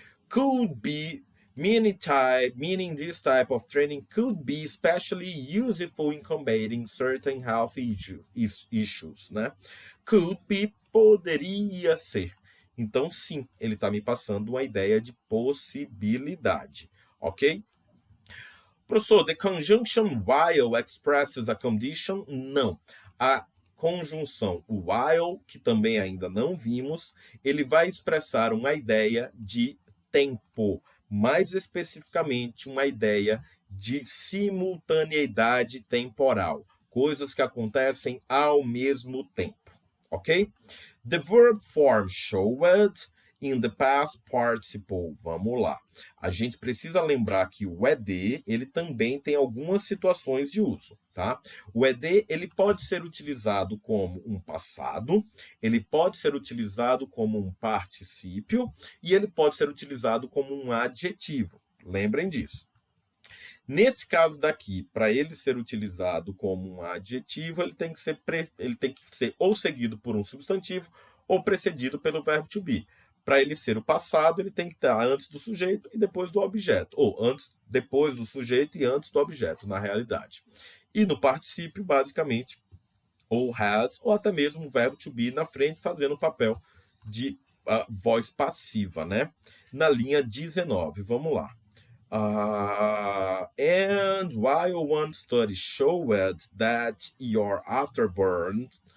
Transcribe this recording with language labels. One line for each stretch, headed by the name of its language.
English: Could be, meaning this type of training could be especially useful in combating certain health issues, né? Could be,
Portuguese: poderia ser. Então, sim, ele está me passando uma ideia de possibilidade, ok?
English: Professor, the conjunction while expresses a condition?
Portuguese: Não. A conjunção while, que também ainda não vimos, ele vai expressar uma ideia de tempo, mais especificamente uma ideia de simultaneidade temporal, coisas que acontecem ao mesmo tempo, ok?
English: The verb form showed in the past participle.
Portuguese: Vamos lá. A gente precisa lembrar que o ED, ele também tem algumas situações de uso, tá? O ED, ele pode ser utilizado como um passado, ele pode ser utilizado como um particípio e ele pode ser utilizado como um adjetivo. Lembrem disso. Nesse caso daqui, para ele ser utilizado como um adjetivo, ele tem que ser ou seguido por um substantivo ou precedido pelo verbo to be. Para ele ser o passado, ele tem que estar antes do sujeito e depois do objeto. Ou depois do sujeito e antes do objeto, na realidade. E no particípio, basicamente, ou has, ou até mesmo o verbo to be na frente, fazendo o papel de voz passiva, né? Na linha 19, vamos lá.
English: And while one study showed that your afterburn...